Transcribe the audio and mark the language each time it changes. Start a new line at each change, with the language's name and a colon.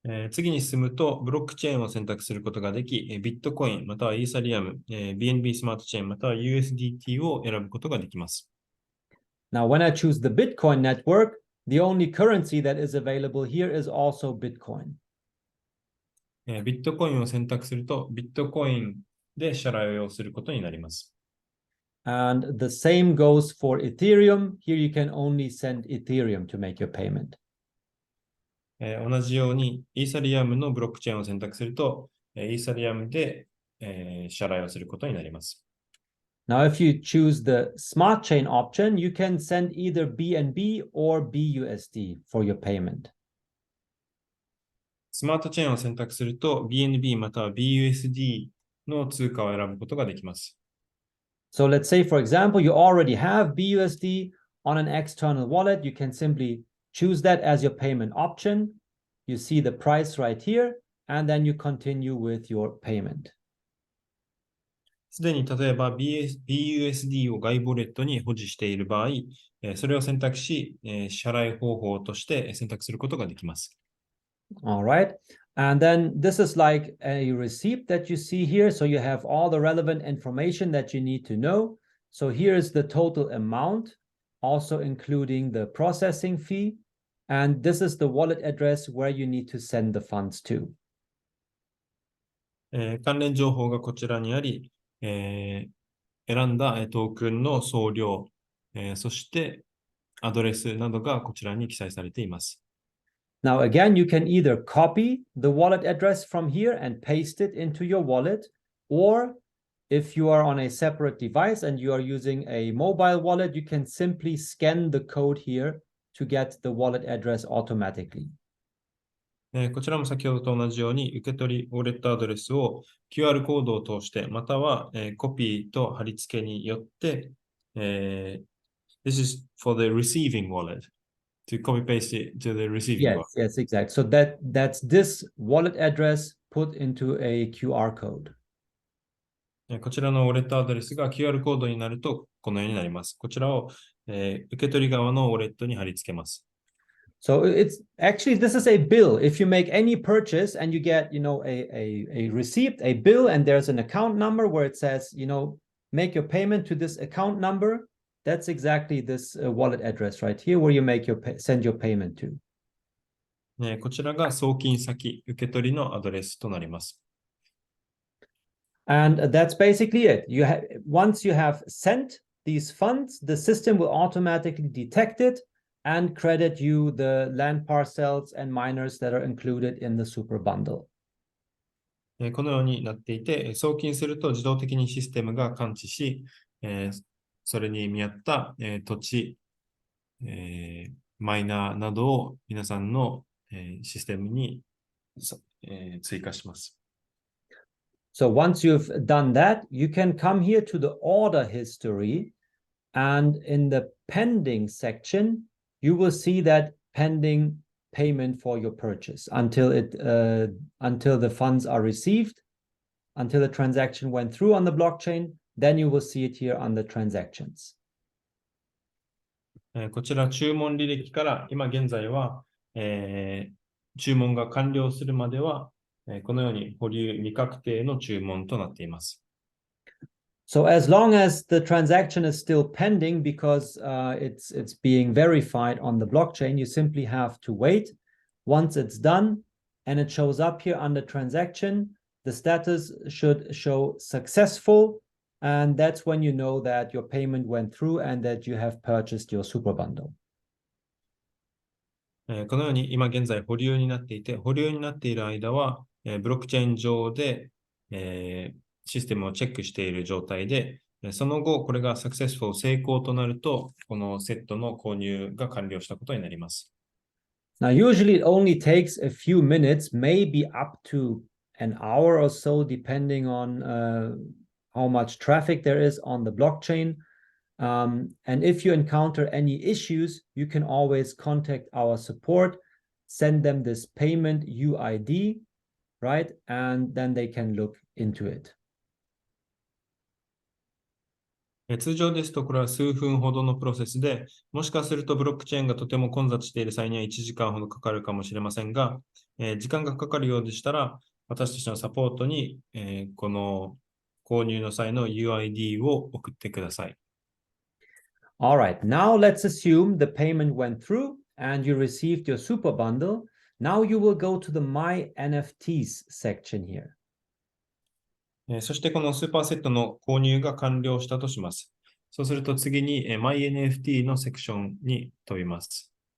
Japanese: 次に進むと、ブロックチェーンを選択することができ、ビットコイン、またはイーサリアム、BNB スマートチェーン、または USDT を選ぶことができます。
English: Now, when I choose the Bitcoin network, the only currency that is available here is also Bitcoin.
Japanese: ビットコインを選択すると、ビットコインで支払いをすることになります。
English: And the same goes for Ethereum. Here you can only send Ethereum to make your payment.
Japanese: 同じように、イーサリアムのブロックチェーンを選択すると、イーサリアムで支払いをすることになります。
English: Now, if you choose the Smart Chain option, you can send either BNB or BUSD for your payment.
Japanese: スマートチェーンを選択すると、BNB または BUSD の通貨を選ぶことができます。
English: So let's say, for example, you already have BUSD on an external wallet. You can simply choose that as your payment option. You see the price right here, and then you continue with your payment.
Japanese: すでに例えば BUSD を外部ウォレットに保持している場合、それを選択し、支払い方法として選択することができます。
English: All right. And then this is like a receipt that you see here. So you have all the relevant information that you need to know. So here is the total amount, also including the processing fee. And this is the wallet address where you need to send the funds to.
Japanese: 関連情報がこちらにあり、選んだトークンの総量、そしてアドレスなどがこちらに記載されています。
English: Now, again, you can either copy the wallet address from here and paste it into your wallet, or if you are on a separate device and you are using a mobile wallet, you can simply scan the code here to get the wallet address automatically.
Japanese: こちらも先ほどと同じように受け取りウォレットアドレスを QR コードを通して、またはコピーと貼り付けによって、
English: This is for the receiving wallet. To copy paste it to the receiving wallet. Yes, exactly. So that's this wallet address put into a QR code.
Japanese: こちらのウォレットアドレスが QR コードになるとこのようになります。こちらを、受け取り側のウォレットに貼り付けます。
English: So it's actually, this is a bill. If you make any purchase and you get, a receipt, a bill, and there's an account number where it says, make your payment to this account number, that's exactly this wallet address right here where you send your payment to.
Japanese: こちらが送金先、受け取りのアドレスとなります。
English: And that's basically it. Once you have sent these funds, the system will automatically detect it and credit you the land parcels and miners that are included in the super bundle.
Japanese: このようになっていて、送金すると自動的にシステムが感知し、それに見合った、土地、マイナーなどを皆さんの、システムに、追加します。
English: So once you've done that, you can come here to the order history, and in the pending section, you will see that pending payment for your purchase until the funds are received, until the transaction went through on the blockchain. Then you will see it here on the transactions.
Japanese: こちら注文履歴から今現在は、注文が完了するまでは、このように保留未確定の注文となっています。
English: So as long as the transaction is still pending because it's being verified on the blockchain, you simply have to wait. Once it's done and it shows up here on the transaction, the status should show successful, and that's when you know that your payment went through and that you have purchased your super bundle.
Japanese: このように今現在保留になっていて、保留になっている間は、ブロックチェーン上で、システムをチェックしている状態で、その後、これがサクセスフル成功となると、このセットの購入が完了したことになります。
English: Now, usually it only takes a few minutes, maybe up to an hour or so, depending on how much traffic there is on the blockchain. And if you encounter any issues, you can always contact our support, send them this payment UID, right? And then they can look into it.
Japanese: 通常ですと、これは数分ほどのプロセスで、もしかするとブロックチェーンがとても混雑している際には1時間ほどかかるかもしれませんが、時間がかかるようでしたら、私たちのサポートに、この購入の際の UID を送ってください。
English: All right, now let's assume the payment went through and you received your super bundle. Now you will go to the My NFTs section here.
Japanese: そしてこのスーパーセットの購入が完了したとします。そうすると次に My NFT のセクションに飛びます。